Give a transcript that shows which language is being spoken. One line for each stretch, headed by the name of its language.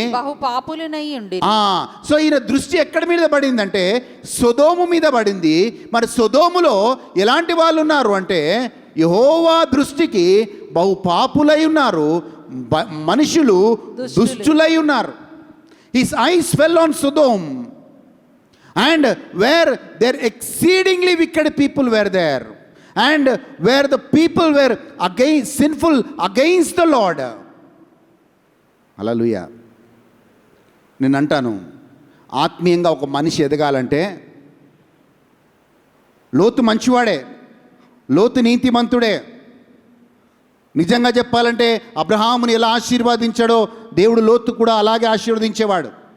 Telugu: బహు పాపులనై ఉండిరి. సో ఈయన దృష్టి ఎక్కడి మీద పడిందంటే సొదోము మీద పడింది. మరి సొదోములో ఎలాంటి వాళ్ళు ఉన్నారు అంటే యెహోవా దృష్టికి బహు పాపులై ఉన్నారు, మనుషులు దుష్టులై ఉన్నారు.
English: His eyes fell on Sodom, and where there exceedingly wicked people were there, and where the people were sinful against the Lord.
Telugu: హల్లెలూయా. నేను అంటాను, ఆత్మీయంగా ఒక మనిషి ఎదగాలంటే లోతు మంచివాడే, లోతు నీతిమంతుడే. నిజంగా చెప్పాలంటే అబ్రహాముని ఎలా ఆశీర్వదించాడో దేవుడు లోతు కూడా అలాగే ఆశీర్వదించేవాడు.